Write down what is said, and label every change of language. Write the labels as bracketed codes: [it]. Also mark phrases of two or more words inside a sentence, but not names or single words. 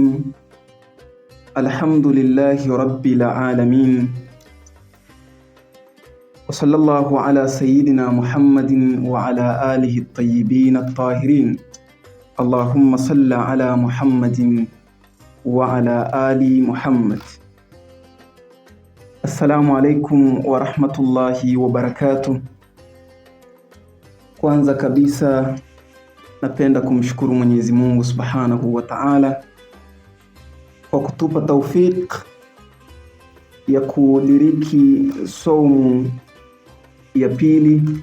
[ar] الحمد لله رب العالمين، وصلى الله على سيدنا محمد وعلى آله الطيبين الطاهرين. اللهم صل على محمد وعلى آل محمد. السلام عليكم ورحمة الله وبركاته. [sw] Kwanza kabisa napenda kumshukuru Mwenyezi Mungu [ar] سبحانه وتعالى [sw] kwa kutupa taufik ya kudiriki saumu ya pili